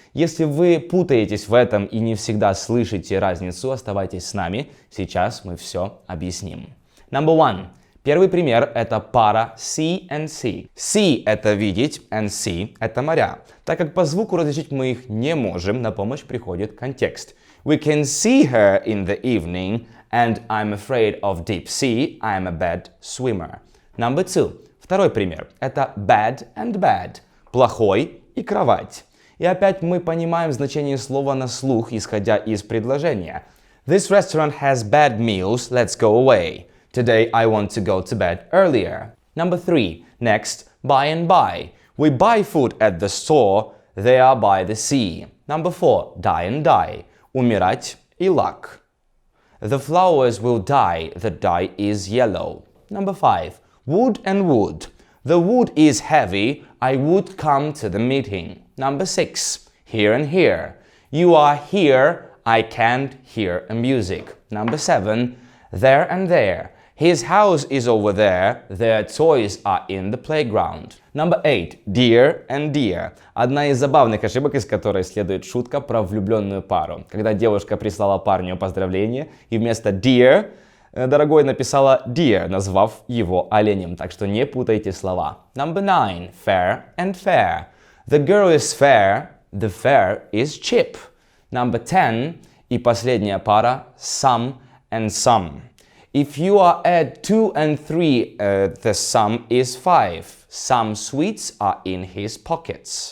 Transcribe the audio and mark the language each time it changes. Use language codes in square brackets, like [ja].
[ru] Если вы путаетесь в этом и не всегда слышите разницу, оставайтесь с нами. Сейчас мы все объясним. [en] Number one. [ru] Первый пример – это пара [en] see and see. [ru] See – это видеть, [en] and see [ru] – это моря. Так как по звуку различить мы их не можем, на помощь приходит контекст. [en] We can see her in the evening, and I'm afraid of deep sea, I'm a bad swimmer. Number two. [ru] Второй пример – это [en] bad and bad. [ru] Плохой и кровать. И опять мы понимаем значение слова на слух, исходя из предложения. [en] This restaurant has bad meals, let's go away. Today I want to go to bed earlier. Number three. Next, buy and buy. We buy food at the store, they are by the sea. Number four. Die and die. [ru] Умирать и luck. [en] The flowers will die, the dye is yellow. Number five. Wood and wood. The wood is heavy, I would come to the meeting. Number six. Here and here. You are here, I can't hear a music. Number seven. There and there. His house is over there, their toys are in the playground. Number eight. Dear and dear. [ru] Одна из забавных ошибок, из которой следует шутка про влюбленную пару. Когда девушка прислала парню поздравление и вместо dear, дорогой, написала dear, назвав его оленем. Так что не путайте слова. [en] Number nine. Fair and fair. The girl is fair, the fair is cheap. Number 10. [ru] И последняя пара [en] some and some. If you are add 2 and 3, the sum is 5. Some sweets are in his pockets.